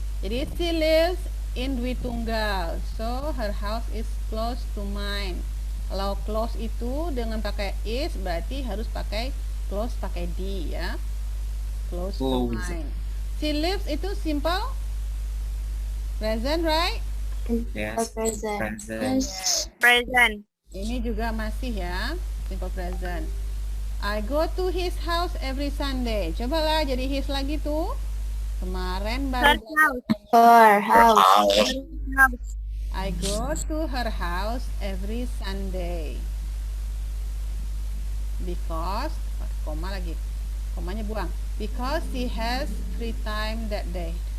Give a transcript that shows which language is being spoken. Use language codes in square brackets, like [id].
[en] Jadi she lives in Dwi Tunggal, so her house is close to mine. [id] Kalau close itu dengan pakai is berarti harus pakai close pakai d ya. [en] Close to Close. mine. She lives itu simple present, right? Yes. Present. Present. Present. [id] Ini juga masih ya, simple present. [en] I go to his house every Sunday. [id] Cobalah jadi his lagi tuh. Kemarin [en] Her house. Her house. House. I go to her house every Sunday. Because, [id] koma lagi. Komanya buang. [en] Because she has free time that day.